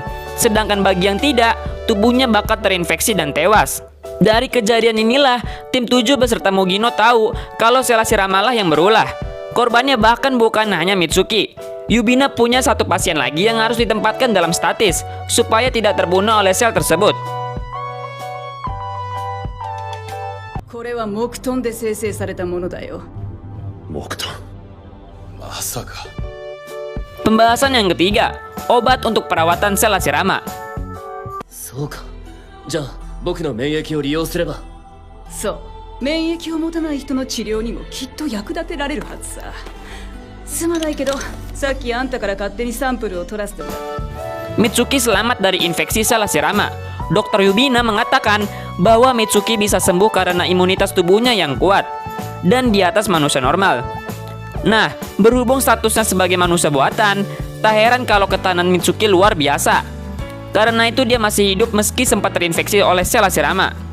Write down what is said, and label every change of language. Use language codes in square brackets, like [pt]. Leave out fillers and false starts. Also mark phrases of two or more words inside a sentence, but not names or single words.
[id] Sedangkan bagi yang tidak, tubuhnya bakal terinfeksi dan tewas. Dari kejadian inilah, tim 7 beserta Mugino tahu kalau sel Hashirama lah yang berulah. Korbannya bahkan bukan hanya Mitsuki. Yubina punya satu pasien lagi yang harus ditempatkan dalam statis supaya tidak terbunuh oleh sel tersebut. [ja] これは木遁で生成されたものだよ。木遁まさか [id] Pembahasan yang ketiga, obat untuk perawatan sel Hashirama. [ja] そうか。じゃあ僕の免疫を利用すれば。そう、免疫を持たない人の治療にもきっと役立てられるはずさ。すまないけど、さっきあんたから勝手にサンプルを取らせてもらった。 [id] Mitsuki selamat dari infeksi sel Hashirama. Dokter Yubina mengatakan bahwa Mitsuki bisa sembuh karena imunitas tubuhnya yang kuat dan di atas manusia normal. Nah, berhubung statusnya sebagai manusia buatan, tak heran kalau ketahanan Mitsuki luar biasa. Karena itu dia masih hidup meski sempat terinfeksi oleh sel Hashirama.